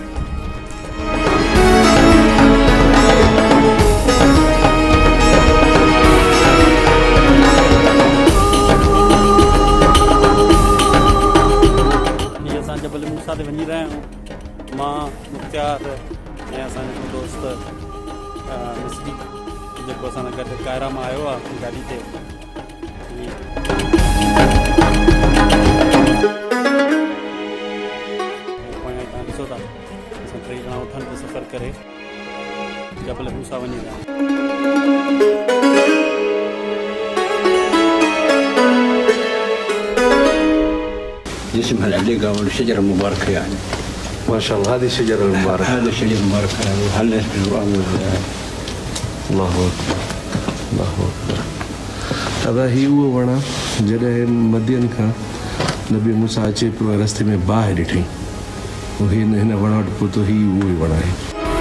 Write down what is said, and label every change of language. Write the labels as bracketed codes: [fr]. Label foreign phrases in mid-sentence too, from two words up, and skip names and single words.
[sd] हीअं असां जबल मूसा ते वञी रहिया आहियूं मां मुख़्तियार ऐं असांजो दोस्त मिस्री जेको असां सां गॾु काहिरा मां आयो आहे गाॾी ते। ॾिसो था असां 3 ॼणा उठनि ते सफ़र करे जबल मूसा वञी रहिया [ar] اسمها العليقة والشجرة المباركة يعني. ما شاء الله هذه الشجرة المباركة. هذه الشجرة المباركة وهل في القرآن. الله أكبر الله أكبر. هذا هي [sd] वो वणा जॾहिं मदियन खां नबी मूसा अचे पियो रस्ते में बाहि ॾिठई हिन वण वटि पहुतो ही उहो ई वण आहे।